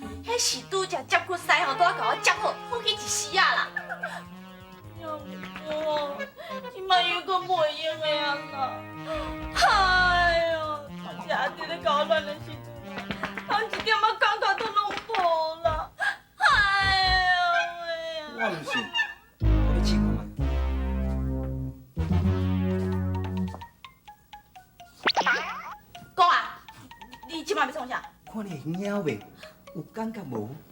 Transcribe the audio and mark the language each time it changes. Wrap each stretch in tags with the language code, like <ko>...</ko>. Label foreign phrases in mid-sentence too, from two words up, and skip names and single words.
<nan>迄是拄则接骨师吼，拄仔甲我接好，放去一时啊啦！要不，即摆又搁袂用的啊啦！哎呦，这阿弟咧甲我乱的时阵，我一点仔感觉都拢无啦！哎呦喂啊！我唔信，我你试看卖。讲啊，你即摆要创啥？看你会晓袂？有感觉无？</nan>